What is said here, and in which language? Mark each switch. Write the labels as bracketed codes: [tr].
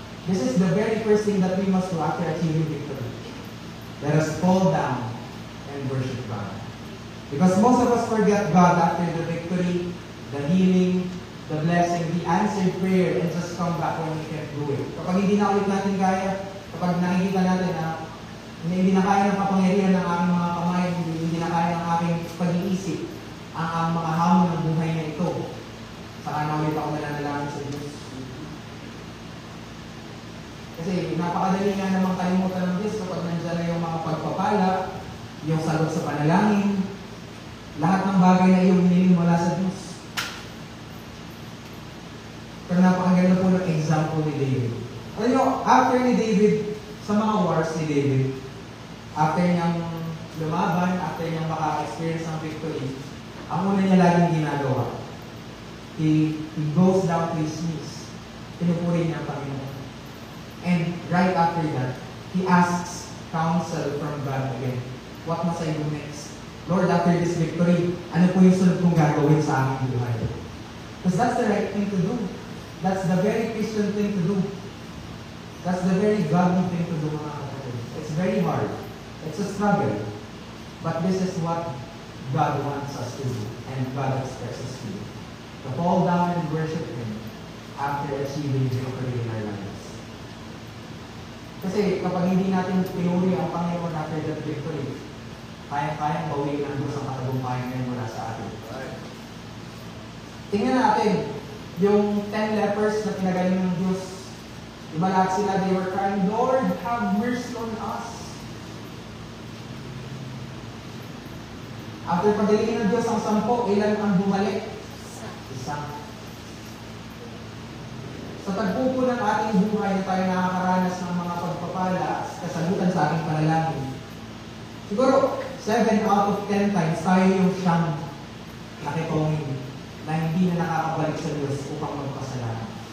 [en] This is the very first thing that we must do after achieving victory. Let us fall down and worship God. Because most of us forget God after the victory, the healing, the blessing, the answered prayer, and just come back when we can't do it. [tl] Kapag hindi na ulit natin kaya, kapag nakikita natin na hindi na kaya ng kapangyarihan ng aking mga kamay, hindi na kaya ng aking pag-iisip, ang mga hamon ng buhay na ito, saka na ulit ako mananalangin sa Diyos. Kasi napakadali nga namang kalimutan ng Diyos kapag nandiyan na yung mga pagpapala, yung salot sa panalangin, lahat ng bagay na iyong hiniling mula sa Diyos. Pero napakaganda po ng example ni David. Alam nyo, after ni David, sa mga wars ni David, after niyang lumaban, after niyang maka-experience ng victory, ang una niya laging ginagawa, [en] he goes down to his knees. [tl] Pinupuri niya ang Panginoon. [en] And right after that, he asks counsel from God again. What must I do next? Lord, after this victory, [tl] ano po yung sunod kong gagawin sa aking buhay? [en] Because that's the right thing to do. That's the very Christian thing to do. That's the very godly thing to do, [tl] mga kapatid. [en] It's very hard. It's a struggle. But this is what God wants us to do, and God expects us to do. To fall down and worship Him after achieving victory in our lives. [tl] Kasi kapag hindi natin pinuri ang Panginoon [en] after that victory, [tl] kaya-kayang bawiin ang Diyos ang katagumpayan ngayon mula sa atin. Tingnan natin, yung 10 lepers na pinagaling ng Diyos, diba lahat sila, [en] they were crying, Lord, have mercy on us. [tl] After pagalingin ng Diyos ang 10, ilan ang bumalik? Isa. Sa tagpo po ng ating buhay na tayo nakakaranas ng mga pagpapala, kasagutan sa ating panalangin, siguro, [en] 7 out of 10 times [tl] tayo yung siyang nakitongin na hindi na nakakabalik sa Diyos upang magpasalamat.